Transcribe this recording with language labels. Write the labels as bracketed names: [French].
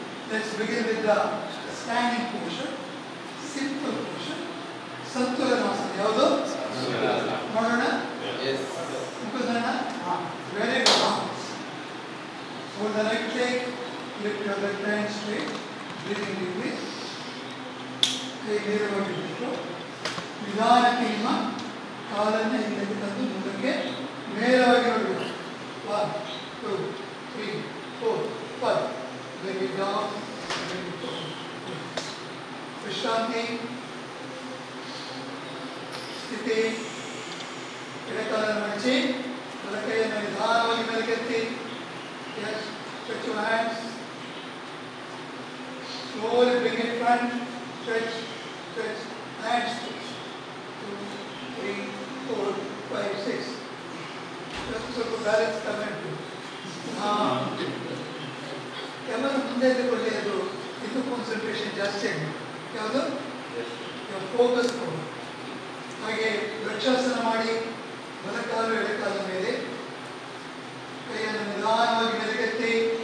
[English] Let's begin with the standing position. Simple position. ಸಂತುಲನಾಸನ. [Kannada] ಯಾವುದು? ಮಾಡೋಣ. ಮುಖದನ್ನ. [English] Very good. Hold the right leg. Lift your left hand straight. Breathing deeply. [Kannada] ಕೈ ನೇರವಾಗಿ ಇಟ್ಟು ನಿಧಾನಕ್ಕೆ ನಿಮ್ಮ ಕಾಲನ್ನು ಹಿಂದಕ್ಕೆ ತಂದು ಮುಂದಕ್ಕೆ ನೇರವಾಗಿ ನೋಡಬೇಕು. [English] 1, 2, 3, 4, 5. Bring it down. Bring it down. [Kannada] ವಿಶ್ರಾಂತಿ ಸ್ಥಿತಿ. ಎಡಕಾಲನ್ನು ಮಡಚಿ ಬಲಕೈಯನ್ನು ನಿಧಾನವಾಗಿ ಮೇಲಕ್ಕೆತ್ತಿ. [English] Yes. Stretch your hands. Slowly bring it front. Stretch, stretch, and stretch. 2, 3, 4, 5, 6. [Kannada] Just ಸ್ವಲ್ಪ ಬ್ಯಾಲೆನ್ಸ್ ತಗೊಂಡು ಕ್ಯಾಮರಾ ಮುಂದೆ ಇದ್ದುಕೊಳ್ಳಿ. ಅದು ಇನ್ನೂ ಕಾನ್ಸಂಟ್ರೇಷನ್ ಜಾಸ್ತಿ ಆಗಿದೆ. ಯಾವುದು? ಫೋಕಸ್ ಕೊಡು. ಹಾಗೆ ವೃಕ್ಷಾಸನ ಮಾಡಿ ಬಲಕಾಲು ಎಡಕಾಲು ಮೇಲೆ ಕೈಯನ್ನು ನಿಧಾನವಾಗಿ ಮೇಲಕ್ಕೆತ್ತಿ.